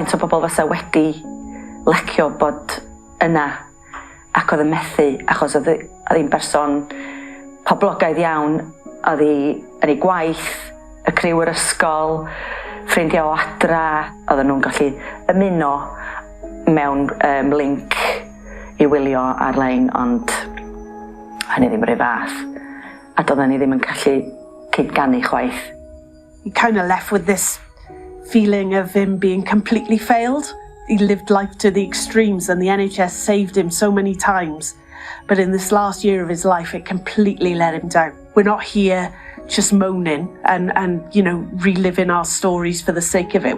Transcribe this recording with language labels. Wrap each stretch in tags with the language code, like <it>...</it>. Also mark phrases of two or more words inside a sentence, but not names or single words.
<cy>o bobl fysa wedi lecio bod yna ac oedd yn methu, achos oedd hi'n berson poblogaidd iawn, oedd hi yn ei gwaith, y criw yr ysgol, ffrindiau o adra, oedden nhw'n gallu ymuno mewn link i wylio ar-lein, ond hynny ddim yr un fath, a doedden ni ddim yn gallu cydganu chwaith.</cy> <en>You kind of left with this feeling of him being completely failed. He lived life to the extremes and the NHS saved him so many times. But in this last year of his life, it completely let him down. We're not here just moaning and reliving our stories for the sake of it.</en>